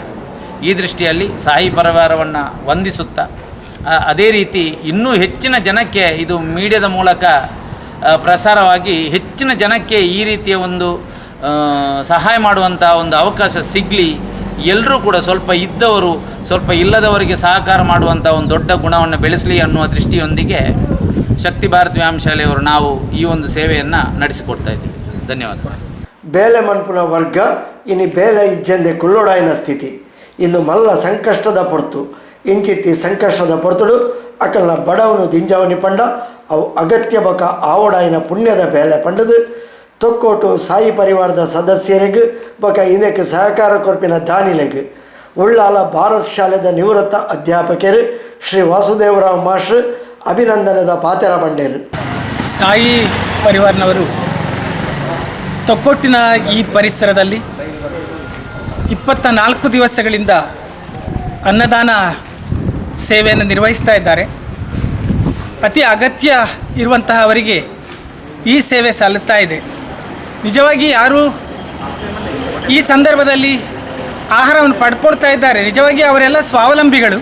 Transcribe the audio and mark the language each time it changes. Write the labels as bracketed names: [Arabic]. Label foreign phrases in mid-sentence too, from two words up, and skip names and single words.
[Kannada] ಈ ದೃಷ್ಟಿಯಲ್ಲಿ ಸಾಯಿ ಪರಿವಾರವನ್ನು ವಂದಿಸುತ್ತಾ ಅದೇ ರೀತಿ ಇನ್ನೂ ಹೆಚ್ಚಿನ ಜನಕ್ಕೆ ಇದು ಮೀಡಿಯಾದ ಮೂಲಕ ಪ್ರಸಾರವಾಗಿ ಹೆಚ್ಚಿನ ಜನಕ್ಕೆ ಈ ರೀತಿಯ ಒಂದು ಸಹಾಯ ಮಾಡುವಂಥ ಒಂದು ಅವಕಾಶ ಸಿಗಲಿ. ಎಲ್ಲರೂ ಕೂಡ ಸ್ವಲ್ಪ ಇದ್ದವರು ಸ್ವಲ್ಪ ಇಲ್ಲದವರಿಗೆ ಸಹಕಾರ ಮಾಡುವಂಥ ಒಂದು ದೊಡ್ಡ ಗುಣವನ್ನು ಬೆಳೆಸಲಿ ಅನ್ನುವ ದೃಷ್ಟಿಯೊಂದಿಗೆ ಶಕ್ತಿ ಭಾರತ ವ್ಯಾಯಾಮ ಶಾಲೆಯವರು ನಾವು ಈ ಒಂದು ಸೇವೆಯನ್ನು ನಡೆಸಿಕೊಡ್ತಾ ಇದ್ದೀವಿ. ಧನ್ಯವಾದ. [Tulu] ಬೇಲೆ ಮನ್ಪುನ ವರ್ಗ ಇನ್ನು ಬೇಲೆ ಇಜ್ಜಂದೆ ಕುಲ್ಲೋಡಾಯಿನ ಸ್ಥಿತಿ ಇನ್ನು ಮಲ್ಲ ಸಂಕಷ್ಟದ ಪೊರ್ತು ಇಂಚಿತ್ತಿ ಸಂಕಷ್ಟದ ಪೊರ್ತುಡು ಅಕಲ್ನ ಬಡವನು ದಿಂಜವನಿ ಪಂಡ ಅವು ಅಗತ್ಯ ಬಕ ಆವಡಾಯಿನ ಪುಣ್ಯದ ಬೇಲೆ ಪಂಡದು ತೊಕ್ಕೋಟು ಸಾಯಿ ಪರಿವಾರದ ಸದಸ್ಯರಿಗೂ ಬಕ ಇದಕ್ಕೆ ಸಹಕಾರ ಕೊರ್ಪಿನ ದಾನಿಲೆಗ್ ಉಳ್ಳಾಲ ಭಾರತ್ ಶಾಲೆದ ನಿವೃತ್ತ ಅಧ್ಯಾಪಕರು ಶ್ರೀ ವಾಸುದೇವರಾವ್ ಮಾಸ್ಟ್ರು ಅಭಿನಂದನದ ಪಾತೆರ ಬಂಡೇರು. [Kannada] ಸಾಯಿ ಪರಿವಾರನವರು ತೊಕ್ಕೊಟ್ಟಿನ ಈ ಪರಿಸರದಲ್ಲಿ 24 ದಿವಸಗಳಿಂದ ಅನ್ನದಾನ ಸೇವೆಯನ್ನು ನಿರ್ವಹಿಸ್ತಾ ಇದ್ದಾರೆ. ಅತಿ ಅಗತ್ಯ ಇರುವಂತಹವರಿಗೆ ಈ ಸೇವೆ ಸಲ್ಲುತ್ತಾ ಇದೆ. ನಿಜವಾಗಿ ಯಾರು ಈ ಸಂದರ್ಭದಲ್ಲಿ ಆಹಾರವನ್ನು ಪಡ್ಕೊಳ್ತಾ ಇದ್ದಾರೆ, ನಿಜವಾಗಿ ಅವರೆಲ್ಲ ಸ್ವಾವಲಂಬಿಗಳು.